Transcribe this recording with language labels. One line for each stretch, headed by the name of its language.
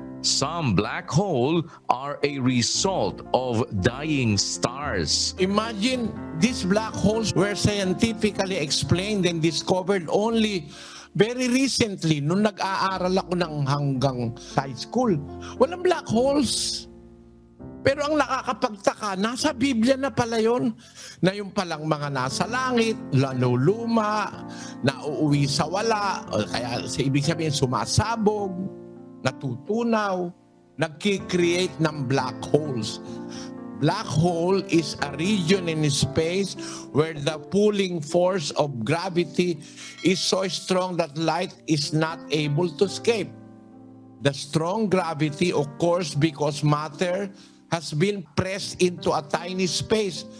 English: Some black holes are a result of dying stars. Imagine these black holes were scientifically explained and discovered only very recently
Filipino: nung nag-aaral ako ng hanggang
English: high school.
Filipino: Walang black holes. Pero ang nakakapagtaka, nasa Biblia na pala yun, na yung palang mga nasa langit, laluluma, nauuwi sa wala, o kaya sa ibig sabihin sumasabog, natutunaw, nagki-create ng black holes.
English: Black hole is a region in space where the pulling force of gravity is so strong that light is not able to escape. The strong gravity occurs because matter has been pressed into a tiny space.